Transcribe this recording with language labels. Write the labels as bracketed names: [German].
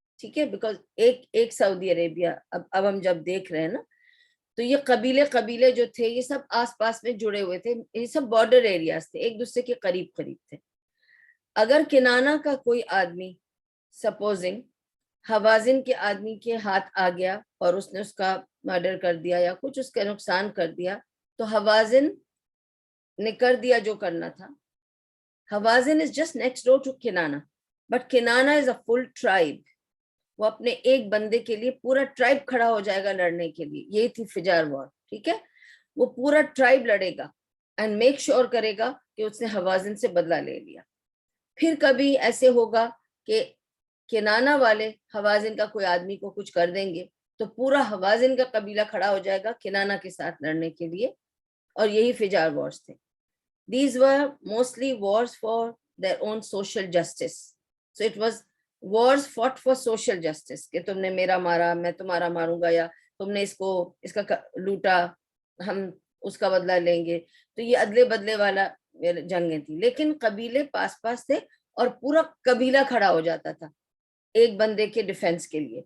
[Urdu] ٹھیک ہے, بیکاز ایک سعودی عربیہ, اب ہم جب دیکھ رہے ہیں نا, تو یہ قبیلے جو تھے یہ سب آس پاس میں جڑے ہوئے تھے, یہ سب بارڈر ایریاز تھے, ایک دوسرے کے قریب تھے. اگر کنانہ کا کوئی آدمی سپوزنگ حوازن کے آدمی کے ہاتھ آ گیا اور اس نے اس کا مرڈر کر دیا یا کچھ اس کا نقصان کر دیا, تو حوازن نے کر دیا جو کرنا تھا. [English] Hawazin is just next door to Kinana, but Kinana is a full tribe. [Urdu] وہ اپنے ایک بندے کے لیے پورا ٹرائب کھڑا ہو جائے گا لڑنے کے لیے. یہی تھی فجار وار. ٹھیک ہے, وہ پورا ٹرائب لڑے گا اینڈ میک شور کرے گا کہ اس نے حوازن سے بدلہ لے لیا. پھر کبھی ایسے ہوگا کہ کنانہ والے حوازن کا کوئی آدمی کو کچھ کر دیں گے تو پورا حوازن کا قبیلہ کھڑا ہو جائے گا کنانہ کے ساتھ لڑنے کے لیے, اور یہی فجار وارز تھے. [English] These were mostly wars for their own social justice. So it was wars fought for social justice, [Urdu] کہ تم نے میرا مارا میں تمہارا ماروں گا, یا تم نے اس کا لوٹا ہم اس کا بدلہ لیں گے. تو یہ ادلے بدلے والا جنگیں تھی, لیکن قبیلے پاس پاس تھے اور پورا قبیلہ کھڑا ہو جاتا تھا ایک بندے کے ڈیفینس کے لیے.